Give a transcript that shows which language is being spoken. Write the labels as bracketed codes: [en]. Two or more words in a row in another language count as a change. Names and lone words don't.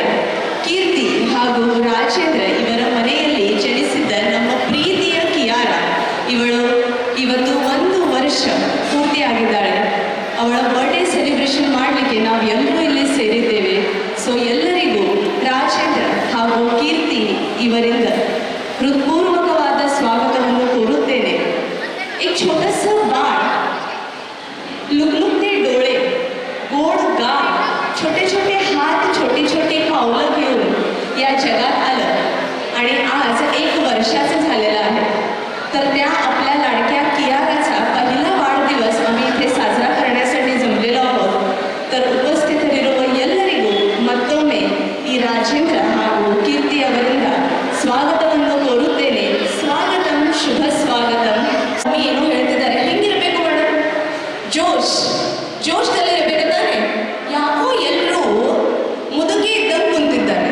[kn] ಕೀರ್ತಿ ಹಾಗೂ ರಾಜೇಂದ್ರ ಇವರ ಮನೆಯಲ್ಲಿ ಜನಿಸಿದ್ದ ನಮ್ಮ ಪ್ರೀತಿಯ ಕಿಯಾರ ಇವಳು ಇವತ್ತು 1 ವರ್ಷ ಪೂರ್ತಿಯಾಗಿದ್ದಾಳೆ. ಅವಳ [en] birthday celebration [kn] ಮಾಡಲಿಕ್ಕೆ ನಾವು ಎಲ್ಲರೂ ಇಲ್ಲಿ ಸೇರಿದ್ದೇವೆ. ಸೊ ಎಲ್ಲರಿಗೂ ರಾಜೇಂದ್ರ ಹಾಗೂ ಕೀರ್ತಿ ಇವರಿಂದ ಹೃತ್ಪೂರ್ವಕವಾದ ಸ್ವಾಗತವನ್ನು ಕೋರುತ್ತೇನೆ. [mr] एक छोटा सा बाळ, लुकलुकते डोळे, गोड गाल, छोटे छोटे हात, छोटी छोटी पावलं घेऊन या जगात आलं आणि आज 1 वर्षाचं झालेलं आहे. तर त्या आपल्या लाडक्या कियाराचा पहिला वाढदिवस आम्ही इथे साजरा करण्यासाठी जमलेलो आहोत. [kn] तर उपस्थितरिರುವ ಎಲ್ಲರಿಗೂ ಮತ್ತೊಮ್ಮೆ ಈ ರಾಜೇಂದ್ರ ಹಾಗೂ ಕೀರ್ತಿ ಅವರಿಂದ ಸ್ವಾಗತವನ್ನು ಕೋರುತ್ತೇನೆ. ಸ್ವಾಗತಂ, ಶುಭ ಸ್ವಾಗತಂ. ಏನು ಹೇಳ್ತಿದ್ದಾರೆ, ಹೆಂಗಿರ್ಬೇಕು ಮೇಡಮ್? ಜೋಶ್ದಲ್ಲಿ ಇರಬೇಕು ತಾನೆ. ಯಾಕೋ ಎಲ್ಲರೂ ಮುದುಕಿ ಇದ್ದಂಗೆ ಕುಂತಿದ್ದಾರೆ.